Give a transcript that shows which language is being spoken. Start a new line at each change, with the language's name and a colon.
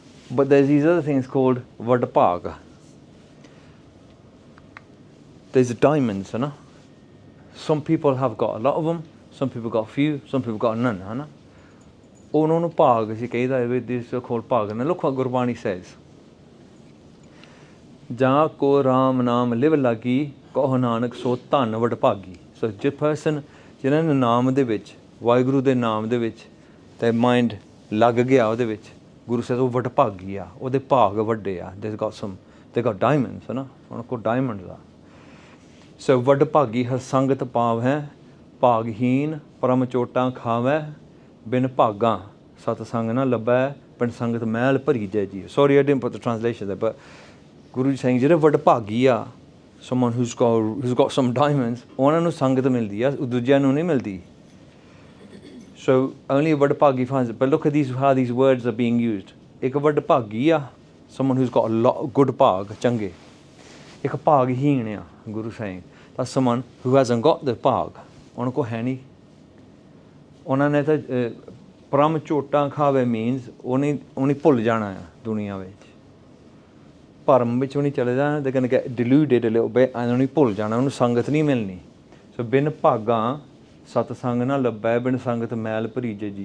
English: But there's these other things called vadpag. There's diamonds, Some people have got a lot of them, some people got a few, some people got none,
Punjabi: ਉਹਨਾਂ ਨੂੰ ਭਾਗ ਅਸੀਂ ਕਹੀਦਾ ਹੈ,
English: this is called ਭਾਗ. And look what Gurbani says.
Punjabi: ਜਾਂ ਕੋ ਰਾਮ ਨਾਮ ਲਿਵ ਲਾਗੀ ਕਹੋ ਨਾਨਕ ਸੋ ਧਨ ਵਡਭਾਗੀ. So ਜੇ person ਜਿਹਨਾਂ ਨੇ ਨਾਮ ਦੇ ਵਿੱਚ, ਵਾਹਿਗੁਰੂ ਦੇ ਨਾਮ ਦੇ ਵਿੱਚ ਤੇ ਮਾਈਂਡ ਲੱਗ ਗਿਆ ਉਹਦੇ ਵਿੱਚ,
English: Guru says
Punjabi: ਉਹ ਵਡਭਾਗੀ ਆ, ਉਹਦੇ ਭਾਗ ਵੱਡੇ ਆ.
English: They got diamonds,
Punjabi: ਉਹਨਾਂ ਕੋਲ diamonds ਆ. So ਵਡਭਾਗੀ ਹਰ ਸੰਗਤ ਪਾਵ ਹੈ, ਭਾਗਹੀਨ ਪਰਮ ਚੋਟਾਂ ਖਾਵੈ, ਬਿਨ ਭਾਗਾਂ ਸਤ ਸੰਗ ਨਾ ਲੱਭੈ, ਬਿਨ ਸੰਗਤ ਮਹਿਲ ਭਰੀ ਜੈ ਜੀ.
English: Sorry, I didn't put the translation there, but Guru is saying
Punjabi: ਜਿਹੜੇ ਵਡਭਾਗੀ ਆ,
English: someone who's got some diamonds,
Punjabi: ਉਹਨਾਂ ਨੂੰ ਸੰਗਤ ਮਿਲਦੀ ਆ, ਦੂਜਿਆਂ ਨੂੰ ਨਹੀਂ ਮਿਲਦੀ.
English: So only a vadpagi finds it. But look at how these words are being used. Ek vadpagi a, someone who's got a lot of good pag, change. Ek pagheen a, Guru saying. That's someone who hasn't got the pag.
Punjabi: ਉਹਨਾਂ ਕੋ ਹੈ ਨਹੀਂ. ਉਹਨਾਂ ਨੇ ਤਾਂ ਪਰਮ ਝੋਟਾਂ ਖਾਵੇ means ਉਹਨੇ ਭੁੱਲ ਜਾਣਾ ਆ ਦੁਨੀਆ ਵਿੱਚ. ਭਰਮ ਵਿੱਚ ਉਹਨੇ ਚਲੇ ਜਾਣਾ,
English: they're going to get deluded a little bit and
Punjabi: ਉਹਨੇ ਭੁੱਲ ਜਾਣਾ, ਉਹਨੂੰ ਸੰਗਤ ਨਹੀਂ ਮਿਲਣੀ. ਸੋ ਬਿਨ ਭਾਗਾਂ ਸਤਸੰਗ ਨਾ ਲੱਭੈ, ਬਿਨ ਸੰਗਤ ਮੈਲ ਭਰੀਜੇ ਜੀ।